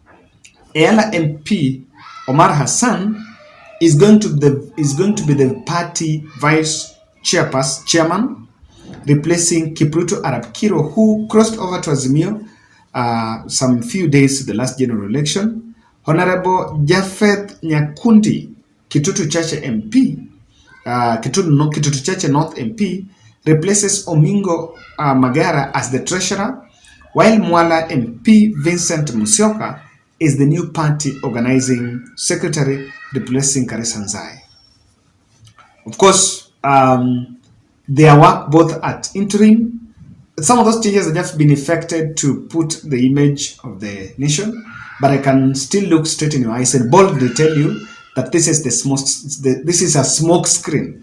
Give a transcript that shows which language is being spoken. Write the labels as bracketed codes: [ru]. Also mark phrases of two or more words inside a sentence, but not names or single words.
[en] Ayala MP Omar Hassan is going to be the party vice chairman, replacing Kipruto Arap Kiro, who crossed over to Azimio some few days to the last general election. Honorable Japheth Nyakundi, Kitutu Chache MP, Kitutu Chache North MP, replaces Omingo Magara as the treasurer, while Mwala MP Vincent Musyoka is the new party organizing secretary, replacing Karisa Nzai. Of course, their work both at interim, some of those changes have just been effected to put the image of the nation, but I can still look straight in your eyes and boldly tell you that this is a smoke screen.